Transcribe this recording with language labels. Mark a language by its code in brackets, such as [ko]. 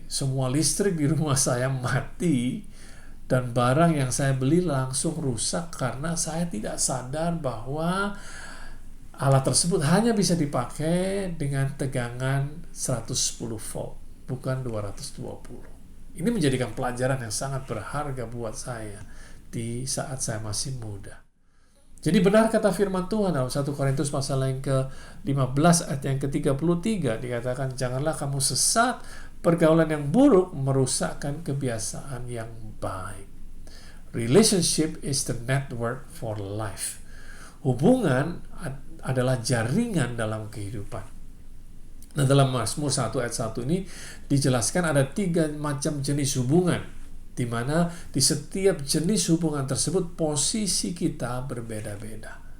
[id] Semua listrik di rumah saya mati dan barang yang saya beli langsung rusak karena saya tidak sadar bahwa alat tersebut hanya bisa dipakai dengan tegangan 110 volt, bukan 220. Ini menjadikan pelajaran yang sangat berharga buat saya di saat saya masih muda. Jadi benar kata firman Tuhan dalam 1 Korintus pasal yang ke-15 ayat yang ke-33 dikatakan, janganlah kamu sesat, pergaulan yang buruk merusakkan kebiasaan yang baik. [en] Relationship is the network for life. [id] Hubungan adalah jaringan dalam kehidupan. Nah, dalam Mazmur 1 ayat 1 ini dijelaskan ada 3 macam jenis hubungan, di mana di setiap jenis hubungan tersebut posisi kita berbeda-beda.